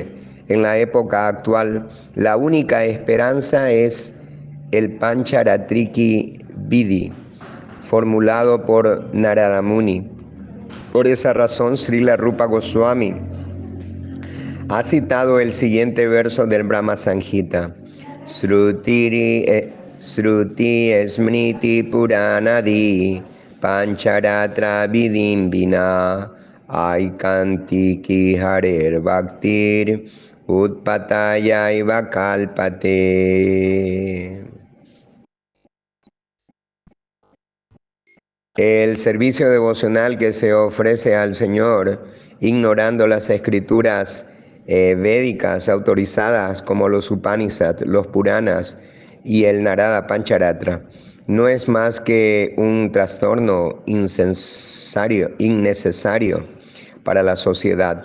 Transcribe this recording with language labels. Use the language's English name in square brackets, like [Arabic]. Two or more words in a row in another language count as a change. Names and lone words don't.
[Spanish] En la época actual, la única esperanza es el [Sanskrit] पञ्चरात्रिकि विधि, [Spanish] formulado por Narada Muni. Por esa razón, Srila Rupa Goswami ha citado el siguiente verso del Brahma Samhita: [Sanskrit] श्रुति स्मृति पुराणादि पञ्चरात्र विदिन् विना ऐकान्तिकी हरेर् भक्तिर् उत्पातायैव कल्पते. [Spanish] El servicio devocional que se ofrece al Señor, ignorando las escrituras védicas autorizadas como los Upanishads, los Puranas y el Narada Pancharatra, no es más que un trastorno innecesario para la sociedad.